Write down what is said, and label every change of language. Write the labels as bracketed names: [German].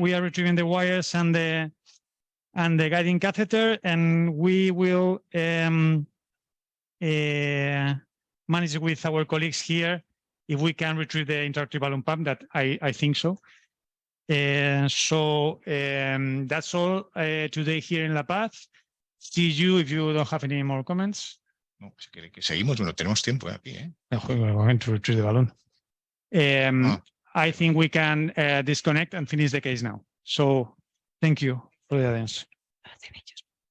[English] We are retrieving the wires and the guiding catheter, and we will manage with our colleagues here if we can retrieve the interactive balloon pump. That I think so. So that's all today here in La Paz. See you if you don't have any more comments. [Spanish] No, si quiere que seguimos, bueno, tenemos tiempo aquí, ¿eh? [English] We're going to retrieve the balloon. I think we can disconnect and finish the case now. So thank you for the audience.